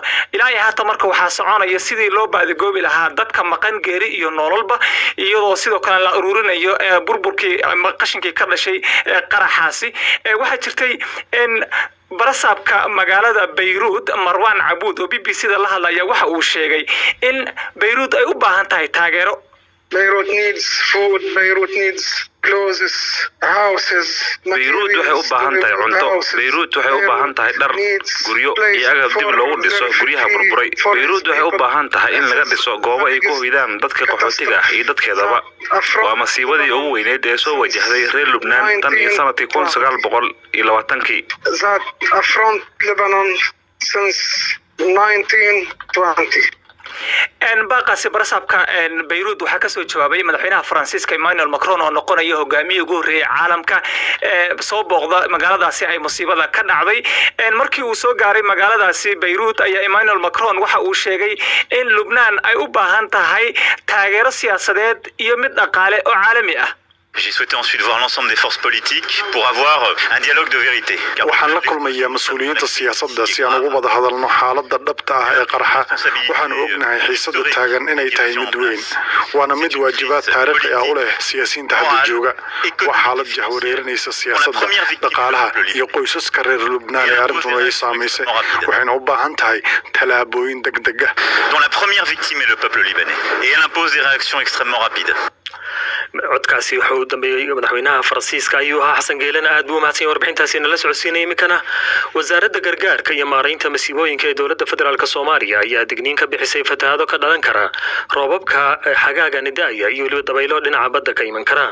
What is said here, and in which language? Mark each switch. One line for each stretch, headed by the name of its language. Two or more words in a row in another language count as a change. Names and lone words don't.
Somali: ilaa haatan marka waxa soconaya sidii loo baadigoobi lahaa dadka maqan geeri iyo nololba iyadoo sidoo kale la ururinayo burburkii qashinkii ka dhashay qaraxaasi. waxa jirtay in barasaabka magaalada Beirut Marwan Abuud oo BBC-da la hadlaya waxa uu sheegay in Beirut ay u baahan tahay taageero.
English: Beirut needs food, Beirut needs clothes, houses.
Somali: Beirut waxay u baahan tahay cunto. Beirut waxay u baahan tahay dhar, guryo iyo agab dib loogu dhiso guryaha burburay. Beirut waxay u baahan tahay in laga dhiso goobo ay ku hoydaan dadka qaxootiga ah iyo dadkeedaba. waa masiibadii ugu weyneed ee soo wajahday reer Lebanon tan iyo sanadkii 1920.
English: That affront Lebanon since 1920.
Somali: baaqaasi barasaabka Beirut waxa ka soo jawaabay madaxweynaha Faransiiska Emmanuel Macron oo noqonaya hogaamiye ugu horeeyay caalamka soo booqda magaaladaasi ay musiibada ka dhacday. markii uu soo gaaray magaaladaasi Beirut ayaa Emmanuel Macron waxa uu sheegay in Lebanon ay u baahan tahay taageero siyaasadeed iyo mid dhaqaale oo caalami ah.
French: J'ai souhaité ensuite voir l'ensemble des forces politiques pour avoir un dialogue de vérité.
Somali: waxaan la kulmayaa mas'uuliyiinta siyaasadda si aan uga wada hadalno xaaladda dhabta ah ee qaraxa. waxaan ognahay xiisada taagan inay tahay mid weyn, waana mid waajibaad taariikhi ah u leh siyaasiyiinta hadda jooga. waa xaalad jahwareerinaysa siyaasadda, dhaqaalaha iyo qoysaska reer Lebanon ee arrintuna ay saamaysay. waxayna u baahan tahay tallaabooyin degdeg ah.
French: Dont la première victime est le peuple libanais et elle impose des réactions extrêmement rapides.
Somali: codkaasi wuxuu u dambeeyay madaxweynaha Faransiiska ayuu ahaa xasan geelena. aad buu mahadsan warbixintaasi la socodsiinay. imikana wasaaradda gargaarka iyo maareynta masiibooyinka ee dowladda federaalka Soomaaliya ayaa digniin ka bixisay fatahaado ka dhalan kara roobabka xagaaga nidaaya iyo weliba dabaylo dhinaca badda ka iman kara.